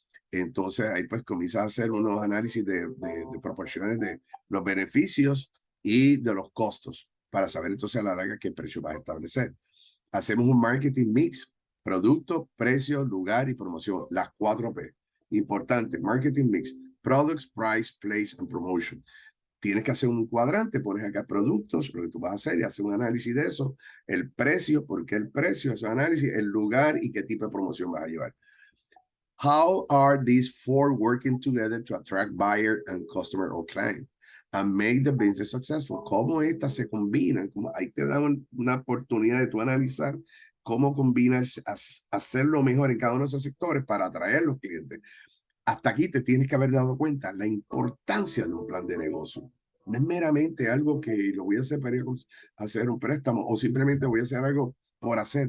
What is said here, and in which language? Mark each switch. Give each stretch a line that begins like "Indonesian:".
Spanish: Entonces, ahí pues comienzas a hacer unos análisis de proporciones de los beneficios y de los costos para saber entonces a la larga qué precio vas a establecer. Hacemos un marketing mix, producto, precio, lugar y promoción, las 4P. Importante,
English: marketing mix, products, price, place and promotion.
Spanish: Tienes que hacer un cuadrante, pones acá productos, lo que tú vas a hacer y haces un análisis de eso, el precio, por qué el precio, ese análisis, el lugar y qué tipo de promoción vas a llevar.
English: How are these four working together to attract buyer and customer or client and make the business successful?
Spanish: ¿Cómo estas se combinan? Ahí te dan una oportunidad de tú analizar cómo combinas hacerlo mejor en cada uno de esos sectores para atraer los clientes. hasta aquí te tienes que haber dado cuenta la importancia de un plan de negocio. No es meramente algo que lo voy a hacer para ir a hacer un préstamo o simplemente voy a hacer algo por hacer.